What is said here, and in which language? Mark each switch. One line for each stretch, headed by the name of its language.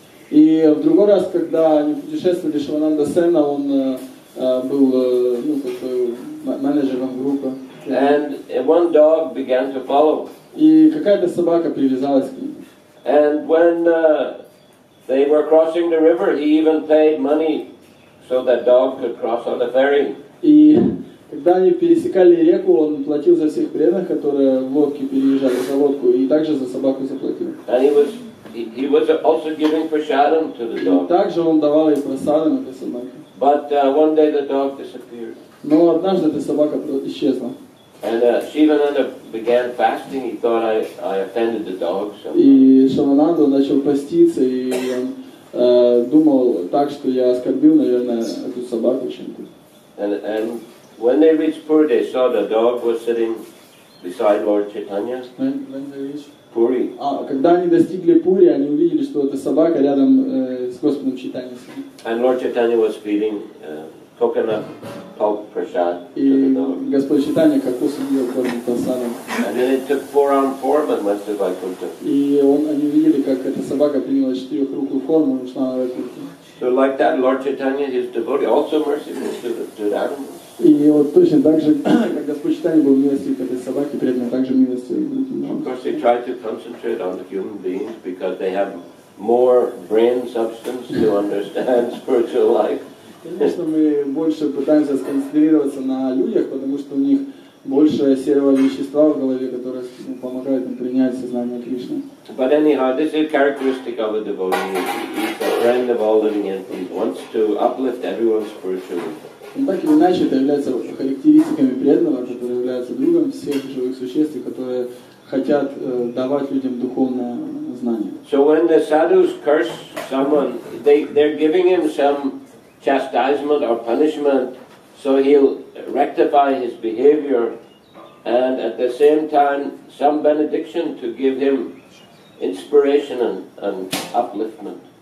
Russian: И в другой раз, когда они путешествовали, Шивананда Сена, он был, ну, как бы менеджером группы.
English: And one dog began to follow.
Russian: И какая-то собака привязалась к ним.
English: And when they were crossing the river, he even paid money so that dog could cross on the ferry.
Russian: И когда они пересекали реку, он платил за всех преданных, которые в лодке переезжали за лодку, и также за собаку заплатил.
English: And he was also giving prasadam to the dog.
Russian: И также он давал ей просадам этой собаке.
English: But one day the dog disappeared.
Russian: Но однажды эта собака исчезла.
English: And Shivananda began fasting. He thought I offended the dog.
Russian: И Шивананда начал поститься, и он думал так, что я оскорбил, наверное, эту собаку чем-то.
English: And when they reached Puri, they saw the dog was sitting beside Lord Chaitanya. Puri.
Russian: А когда они достигли Пури, они увидели, что эта собака рядом с Господом Чайтаньей сидит.
English: And Lord Chaitanya was feeding coconut pulp prasad to the
Russian: И
English: dog.
Russian: Господь Чайтанья кокос ел кормит прасадом.
English: And then it took 4-armed form and went to Vaikuntha.
Russian: И они увидели, как эта собака приняла четырехрукую форму и ушла на Вайкунтху.
English: So like that, Lord Chaitanya, his devotee, also merciful to the animals.
Russian: И вот точно так же, как Господь Чайтанья был милостив к этой собаке, преданный также милостив к другим.
English: Of course, they try to concentrate on the human beings because they have more brain substance to understand spiritual life.
Russian: Конечно, мы больше пытаемся сконцентрироваться на людях, потому что у них больше серого вещества в голове, которое помогает им принять сознание Кришны.
English: But anyhow, this is characteristic of a devotee. He's a friend of all living entities. He wants to uplift everyone spiritually.
Russian: Но так или иначе, это является характеристиками преданного, который является другом всех живых существ, которые хотят давать людям духовное знание.
English: So when the sadhus curse someone, they're giving him some chastisement or punishment, so he'll rectify his behavior, and at the same time some benediction to give him inspiration and upliftment.